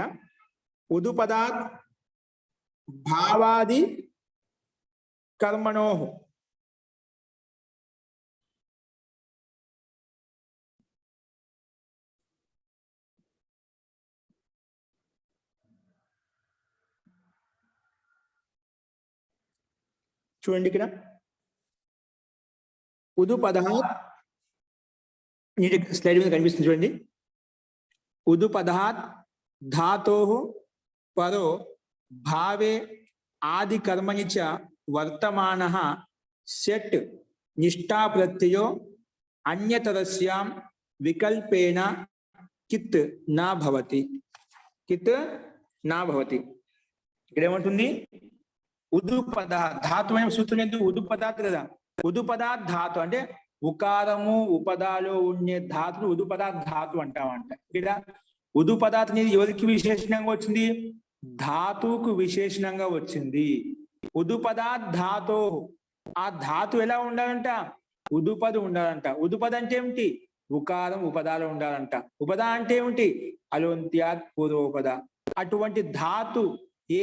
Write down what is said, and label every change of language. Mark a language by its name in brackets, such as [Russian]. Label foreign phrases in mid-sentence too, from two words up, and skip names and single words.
[Sanskrit] ఉదు పదాత్ భావాది కర్మణోః, [Telugu] చూడండి ఇక్కడ [Sanskrit] ఉదు పదాత్, [Telugu] నీటి స్లైడ్ మీద కనిపిస్తుంది చూడండి. [Sanskrit] ఉదు పదాత్ धातोः परो भावे आदि कर्मणि च वर्तमानः सेट् निष्ठा प्रत्ययो अन्यतरस्यां विकल्पेन कित् न भवति कित् न भवति [Telugu] ఇక్కడ ఏమంటుంది [Sanskrit] ఉదుపద ధాతు [Telugu] అనే సూత్రం ఎందుకు ఉదుపదాత్ కదా [Sanskrit] ఉదుపదాత్ ధాతు [Telugu] అంటే ఉకారము ఉపదాలో ఉండే ధాతును [Sanskrit] ఉదుపదాత్ ధాతు [Telugu] అంటామంట ఇక్కడ ఉదుపదాత్ అనేది ఎవరికి విశేషణంగా వచ్చింది ధాతువుకు విశేషణంగా వచ్చింది [Sanskrit] ఉదుపదాత్ ధాతో [Telugu] ఆ ధాతు ఎలా ఉండాలంట ఉదుపద ఉండాలంట ఉదుపద అంటే ఏమిటి ఉకారం ఉపదాలో ఉండాలంట ఉపద అంటే ఏమిటి [Sanskrit] అలోంత్యాత్ పూర్వోపద [Telugu] అటువంటి ధాతు ఏ